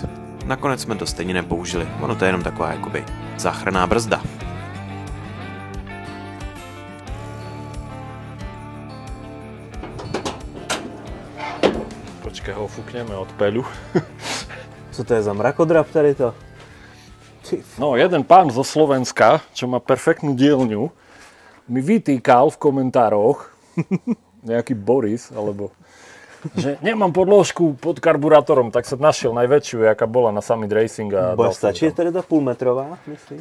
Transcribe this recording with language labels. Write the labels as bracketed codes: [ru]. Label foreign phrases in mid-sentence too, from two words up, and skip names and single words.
[cs] Nakonec jsme to stejně nepoužili, ono to je jenom taková jakoby záchranná brzda. [sk] Počkaj, ho fúkneme od peľu. [cs] Co to je za mrakodrap tady to? [sk] No, jeden pán zo Slovenska, čo má perfektnú dielňu, mi vytýkal v komentároch, nejaký Boris, alebo že nemám podložku pod karburátorom, tak som našiel najväčšiu, jaká bola na Summit Racing. [cs] A Bude stačit tady ta půlmetrová, myslíš?